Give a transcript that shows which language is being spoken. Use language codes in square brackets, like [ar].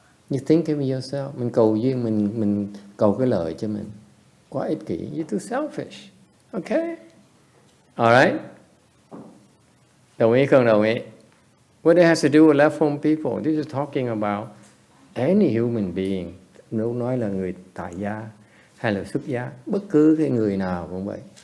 [en] You think of yourself. [vi] Mình cầu duyên, mình cầu cái lợi cho mình. Quá ích kỷ. [en] You're too selfish. Okay? All right? [vi] Đồng ý không đồng ý? [en] What it has to do with left home people? This is talking about any human being. [vi] Nếu nói là người tại gia hay là xuất gia, bất cứ cái người nào cũng vậy.